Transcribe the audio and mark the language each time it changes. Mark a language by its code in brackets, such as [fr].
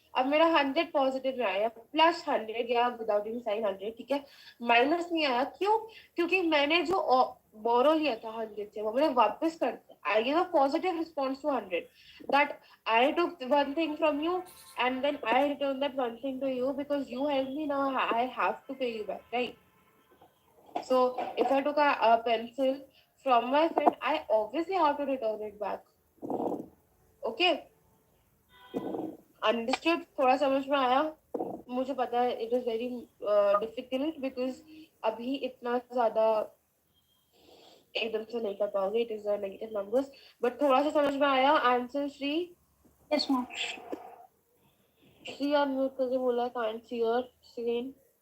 [hi] अब मेरा 100 पॉजिटिव में आया, प्लस 100 या विदाउट इन साइन 100, ठीक है, माइनस नहीं आया, क्यों? क्योंकि मैंने जो बोरो लिया था 100 से वो मैंने वापस कर दिया, [en] I give a positive response to 100, that I took one thing from you and then I return that one thing to you because you helped me, now I have to pay you back, right? So if I took a pencil from my friend, I obviously have to return it back. Okay, understood? [hi] थोड़ा समझ में आया? मुझे पता है [en] it is very difficult [hi] because अभी इतना ज्यादा एकदम से नहीं कर पाओगे, [en] it is a negative numbers, [hi] but थोड़ा सा समझ में आया? Answer Shri? [en] Yes, ma'am. [hi] Shri unmute करके बोला, [en] can't see your screen.